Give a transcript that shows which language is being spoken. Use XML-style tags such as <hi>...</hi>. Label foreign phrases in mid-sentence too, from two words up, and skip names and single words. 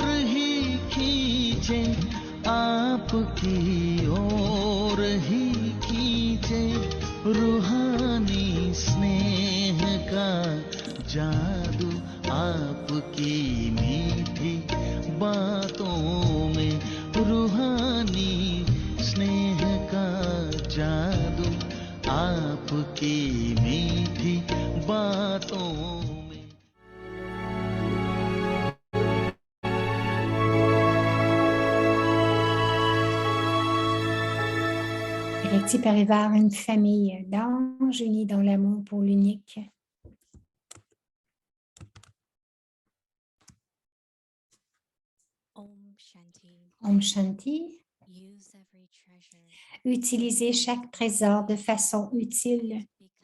<hi>ही खींचे आपकी ओर ही खींचे रूहानी स्नेह का जादू आपकी मीठी बातों में रूहानी स्नेह का जादू आपकी मीठी बातों में.</hi> <fr>Directif Parivar, une famille d'anges unis dans l'amour pour l'unique.</fr> <hi>ओम शांति.</hi> <fr>Utilisez chaque trésor de façon utile.</fr>